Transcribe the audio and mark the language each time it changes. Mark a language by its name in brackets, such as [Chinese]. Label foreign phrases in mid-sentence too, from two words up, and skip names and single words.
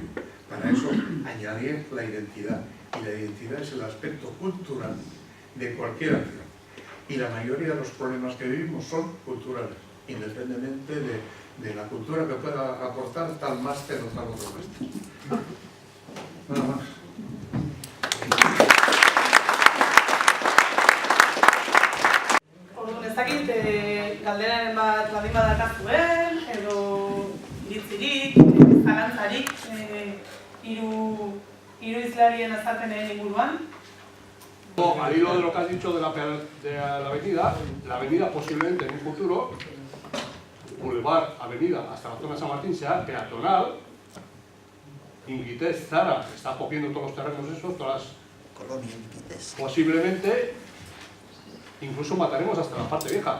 [Spanish] Para eso, añadir la identidad. Y la identidad es el aspecto cultural de cualquier acción. Y la mayoría de los problemas que vivimos son culturales, independientemente de la cultura que pueda aportar tal máster o tal otro máster. Nada más. [Basque] Orduan, ez dakit galderaren bat baldin badakazuen, edo iritzirik, zalantzarik, hiru hizlarien azalpenen inguruan. [Spanish] Al hilo de lo que has dicho de la avenida posiblemente en un futuro, Boulevard, avenida hasta la zona de San Martín sea peatonal. Inguitez, Zara, está cogiendo todos los terrenos esos, posiblemente incluso mataremos hasta la parte vieja.